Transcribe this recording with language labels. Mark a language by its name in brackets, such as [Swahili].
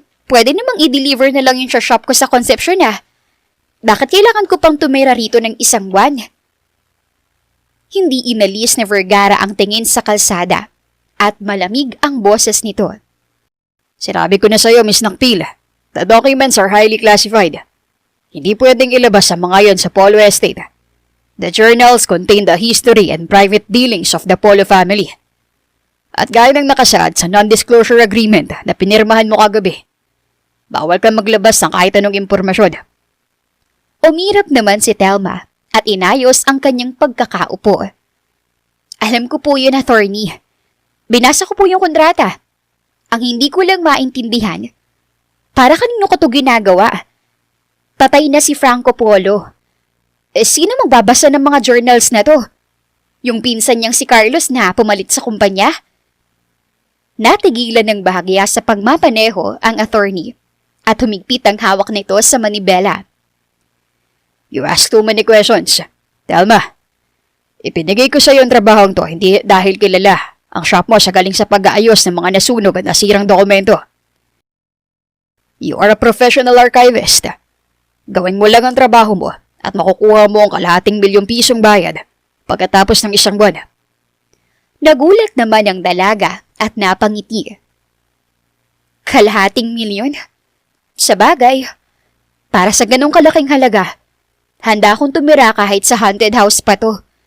[Filipino] Pwede namang i-deliver na lang yung sa shop ko sa Concepcion Bakit kailangan ko pang tumira rito ng 1 buwan? Hindi inalis ni Vergara ang tingin sa kalsada at malamig ang boses nito. Sinabi ko na sa'yo, Miss Nakpil. [English] The documents are highly classified. [Filipino] Hindi pwedeng ilabas ang mga yon sa Polo Estate. [English] The journals contain the history and private dealings of the Polo family. [Filipino] At gaya ng nakasaad sa non-disclosure agreement na pinirmahan mo kagabi, bawal kang maglabas ng kahit anong impormasyon. Umirap naman si Telma at inayos ang kanyang pagkakaupo. Alam ko po yun, attorney. Binasa ko po yung kontrata. Ang hindi ko lang maintindihan, para kanino ko to ginagawa? Patay na si Franco Polo. Sino magbabasa ng mga journals na to? Yung pinsan niyang si Carlos na pumalit sa kumpanya? Natigilan ng bahagya sa pagmapaneho ang attorney at humigpit ang hawak nito sa manibela. [English] You ask too many questions. [Filipino] Telma, ipinigay ko sa iyo ang trabahong to hindi dahil kilala ang shop mo sa galing sa pag-aayos ng mga nasunog at nasirang dokumento. [English] You are a professional archivist. [Filipino] Gawin mo lang ang trabaho mo at makukuha mo ang kalahating ₱1,000,000 bayad pagkatapos ng 1 buwan. Nagulat naman ang dalaga at napangiti. Kalahating milyon? Sa bagay, para sa ganong kalaking halaga, handa akong tumira kahit sa haunted house pa to.